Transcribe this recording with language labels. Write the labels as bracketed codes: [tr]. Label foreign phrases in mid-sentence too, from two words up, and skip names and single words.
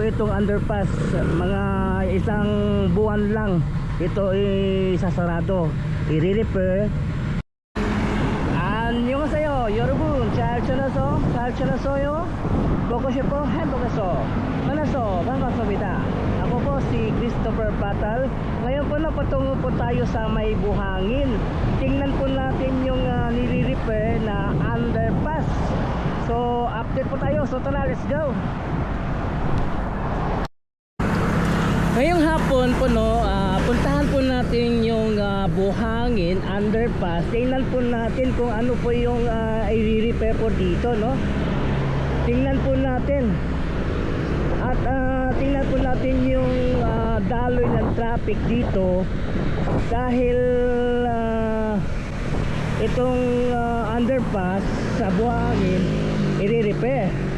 [tl] itong underpass, mga isang buwan lang ito isasarado, i-repair. [ko] 안녕하세요 여러분, 잘 지내세요? 보고 싶어 행복해서 만나서 반갑습니다. [tl] Ako po si Christopher Patal. Ngayon po na patungo po tayo sa may buhangin. Tingnan po natin yung nire-repair na underpass. So update po tayo, so tara, [en] let's go. [tl] Ngayong hapon po puntahan po natin yung buhangin underpass. Tingnan po natin kung ano po yung i-repair po dito, no? Tingnan po natin. At tingnan po natin yung daloy ng traffic dito dahil itong underpass sa buhangin i-repair.